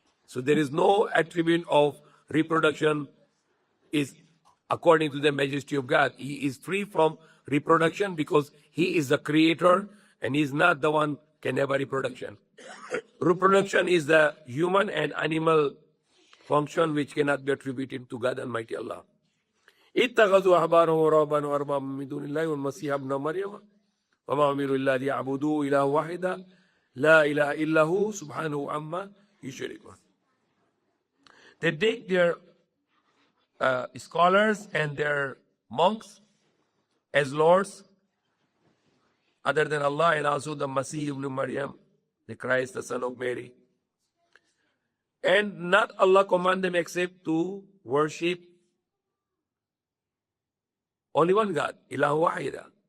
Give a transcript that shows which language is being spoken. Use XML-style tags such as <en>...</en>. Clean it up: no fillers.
<en>So there is no attribute of reproduction is according to the majesty of God. He is free from reproduction because He is the creator and He is not the one can have a reproduction. Reproduction is the human and animal function which cannot be attributed to God Almighty Allah.</en> <ar>اتخذوا أحبارهم ورهبانهم أربابا من دون الله والمسيح ابن مريم وما أمروا إلا ليعبدوا إله واحدا لا إله إلا هو سبحانه عما يشركون.</ar> <en>They take their scholars and their monks as lords other than Allah, and also the Masih ibn Maryam, the Christ, the son of Mary. And not Allah command them except to worship only one God, Ilahu Wahida.</en>